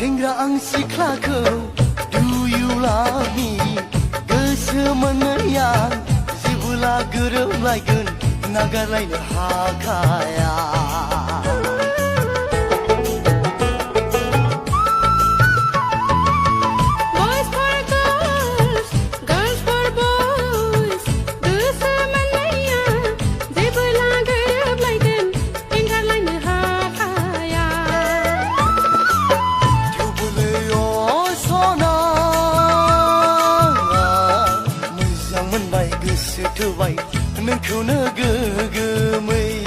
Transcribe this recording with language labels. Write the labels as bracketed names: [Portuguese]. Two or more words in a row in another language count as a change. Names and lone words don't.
[Bodo] आं सिख्लाखौ [English] Do you love me [Bodo] गोसो मोननायां जेबोला गोरोबलायगोन नागारलायनो हाखाया [English] Boys for girls, girls for boys. [Bodo] गोसो मोननाया जेबोला गोरोबलायगोन एंगारलायनो हाखाया थेवबोलै सना मोजां मोनबाय गोसो थोबाय नोंखौनो गोगोमै